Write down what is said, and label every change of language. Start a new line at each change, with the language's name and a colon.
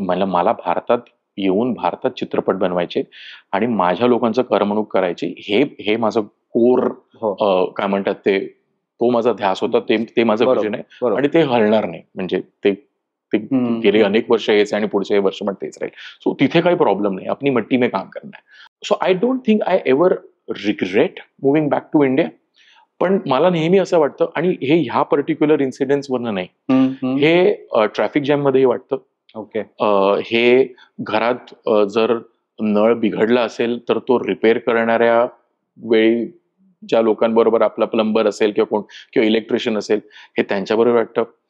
Marathi: मला भारतात येऊन भारतात चित्रपट बनवायचे आणि माझ्या लोकांचं करमणूक करायची, हे माझं कोर काय म्हणतात ते, तो माझा ध्यास होता, ते माझं विजन आहे आणि ते हलणार नाही. म्हणजे ते गेले अनेक वर्ष हेच आणि पुढचे वर्ष पण तेच राहील. सो तिथे काही प्रॉब्लेम नाही,
Hindi: अपनी मट्टी में काम करना है.
English: So I don't think I ever regret moving back to India.
Marathi: पण मला नेहमी असं वाटतं, आणि हे ह्या पर्टिक्युलर इन्सिडेंट्सवरनं नाही, हे ट्रॅफिक जॅम मध्येही वाटतं. ओके. हे घरात जर नळ बिघडला असेल तर तो रिपेअर करणाऱ्या वेळी ज्या लोकांबरोबर आपला प्लंबर असेल किंवा इलेक्ट्रिशियन असेल, हे त्यांच्याबरोबर वाटतं.